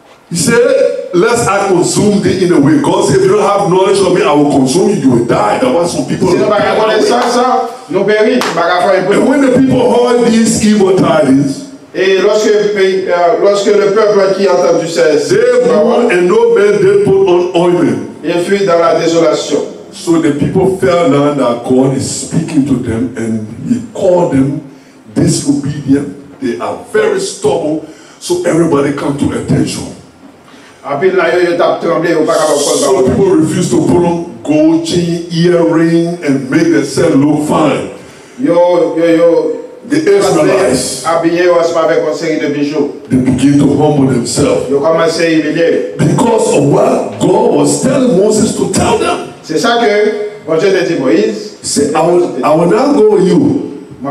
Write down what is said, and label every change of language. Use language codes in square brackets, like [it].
[en] He said, lest I consume thee in a way. God said, if you don't have knowledge of me, I will consume you. You will die. That's why some people. And when the people heard these evil tidings, [fr] et lorsque le peuple qui a entendu ces [en] paroles, and no man did put on ointment, [fr] il fut dans la désolation. [en] So the people fell down that God is speaking to them, and He called them disobedient. They are very stubborn. So everybody come to attention. So people refuse to put on gold chain, earring, and make themselves look fine. The Israelites, they begin to humble themselves because of what God was telling Moses to tell them. [fr] C'est ça que bon Dieu dit Moïse. [en] He said, I will not go with you.